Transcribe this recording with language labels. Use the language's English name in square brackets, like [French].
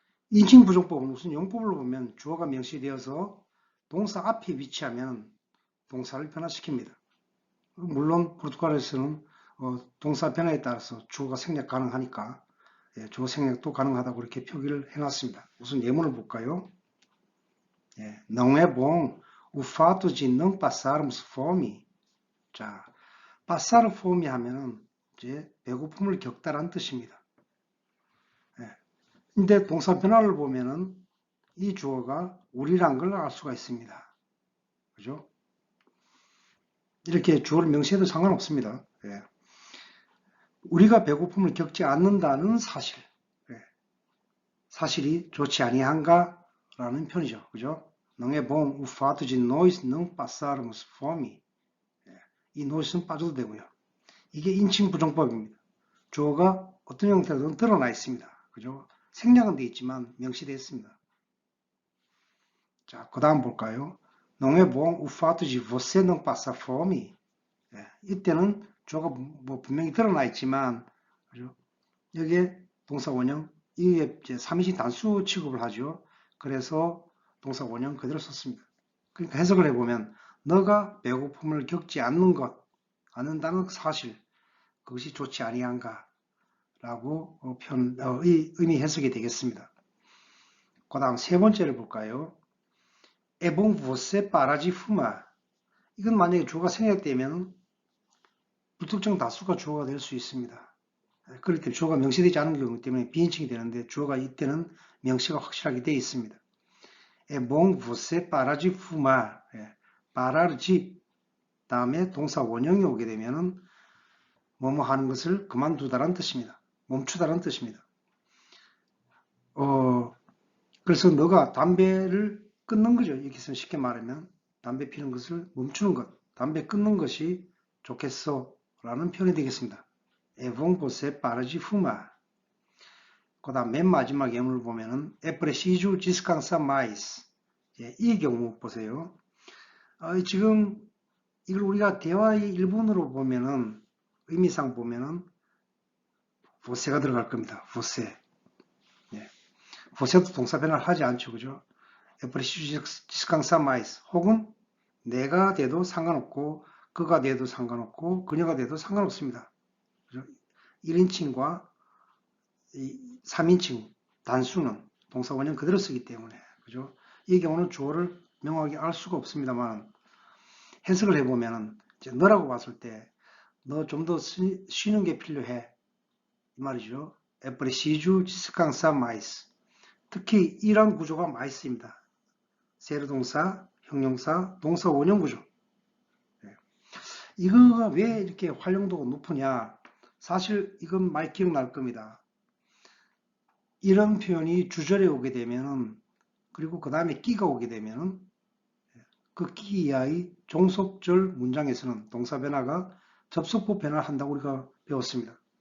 [Korean] 인칭 부정법은 무슨 용법을 보면 주어가 명시되어서 동사 앞에 위치하면 동사를 변화시킵니다. 물론 포르투갈에서는 동사 변화에 따라서 주어가 생략 가능하니까 주어 생략도 가능하다고 그렇게 표기를 해놨습니다. 우선 예문을 볼까요? [Portuguese] Não é bom o fato de não passarmos fome. [Korean] 자, [Portuguese] passar fome [Korean] 하면은 이제 배고픔을 겪다란 뜻입니다. 근데 동사 변화를 보면은 이 주어가 우리란 걸 알 수가 있습니다. 그죠? 이렇게 주어를 명시해도 상관없습니다. 우리가 배고픔을 겪지 않는다는 사실. 사실이 좋지 아니한가? 라는 편이죠. 그죠? [Portuguese] Não é bom o fato de nós não passarmos fome. [Korean] 이 nós 은 빠져도 되고요. 이게 인칭 부정법입니다. 주어가 어떤 형태로든 드러나 있습니다. 그죠? 생략은 되어 있지만 명시되어 있습니다. 자, 그 다음 볼까요? [Portuguese] Não é bom o fato de você não passar fome. [Korean] 이때는 주어가 뭐 분명히 드러나 있지만, 그죠? 여기에 동사 원형, 이게 이제 3인칭 단수 취급을 하죠. 그래서 동사 원형 그대로 썼습니다. 그러니까 해석을 해보면, 너가 배고픔을 겪지 않는다는 사실, 그것이 좋지 아니한가? 라고 의미 해석이 되겠습니다. 그 다음 세 번째를 볼까요? [Portuguese] É bom você parar de fumar. [Korean] 이건 만약에 주어가 생략되면 불특정 다수가 주어가 될 수 있습니다. 그럴 때 주어가 명시되지 않은 경우 때문에 비인칭이 되는데 주어가 이때는 명시가 확실하게 되어 있습니다. [Portuguese] É bom você parar de fumar. [Korean] parar de 다음에 동사 원형이 오게 되면은 뭐뭐 하는 것을 그만두다라는 뜻입니다. 멈추다라는 뜻입니다. 그래서 너가 담배를 끊는 거죠. 여기서 쉽게 말하면 담배 피는 것을 멈추는 것, 담배 끊는 것이 좋겠어 라는 표현이 되겠습니다. [Portuguese] É bom você parar de fumar. [Korean] 그 다음 맨 마지막 예문을 보면은 [Portuguese] É preciso descansar mais. [Korean] 이 경우 보세요. 지금 이걸 우리가 대화의 일본으로 보면은 의미상 보면은 você가 들어갈 겁니다. [Portuguese] você. [Korean] você도 동사 변화를 하지 않죠. 그죠? [Portuguese] É preciso descansar mais. [Korean] 혹은 내가 돼도 상관없고 그가 돼도 상관없고 그녀가 돼도 상관없습니다. 그죠? 1인칭과 3인칭 단수는 동사 원형 그대로 쓰기 때문에 그죠? 이 경우는 주어를 명확하게 알 수가 없습니다만 해석을 해보면 이제 너라고 봤을 때 너 좀 더 쉬는 게 필요해 이 말이죠. [Portuguese] É preciso descansar mais. [Korean] 특히 이런 구조가 많이 쓰입니다. 세르동사, 형용사, 동사 원형 구조. 이거가 왜 이렇게 활용도가 높으냐? 사실 이건 많이 기억날 겁니다. 이런 표현이 주절에 오게 되면은, 그리고 그 다음에 끼가 오게 되면은 그 끼 이하의 종속절 문장에서는 동사 변화가 접속부 변화를 한다고 우리가 배웠습니다.